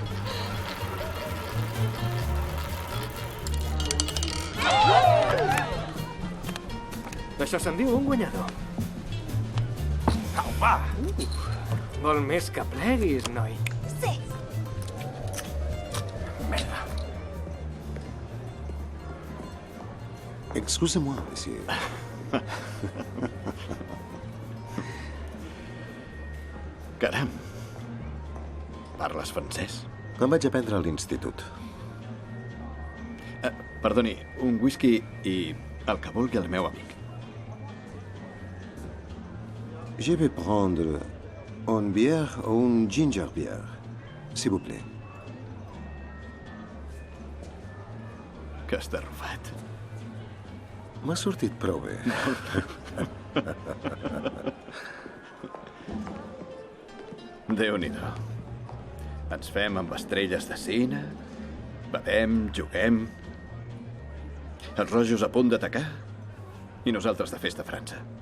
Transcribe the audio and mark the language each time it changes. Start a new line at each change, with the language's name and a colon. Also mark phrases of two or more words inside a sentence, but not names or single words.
Catalan: Això se'n diu un guanyador. Au, va! Vol més que pleguis, noi. Sí. Merda.
French: Excusez-moi, monsieur.
Catalan: Caram. Parles francès? Em vaig aprendre a l'institut. Perdoni, un whisky i el que vulgui el meu amic.
French: Je vais prendre une bière ou une
English: ginger beer,
French: s'il vous plaît.
Catalan: Que està rufat. M'ha sortit prou bé. Déu-n'hi-do. Ens fem amb estrelles de cine, bevem, juguem Els rojos a punt d'atacar i nosaltres de festa a França.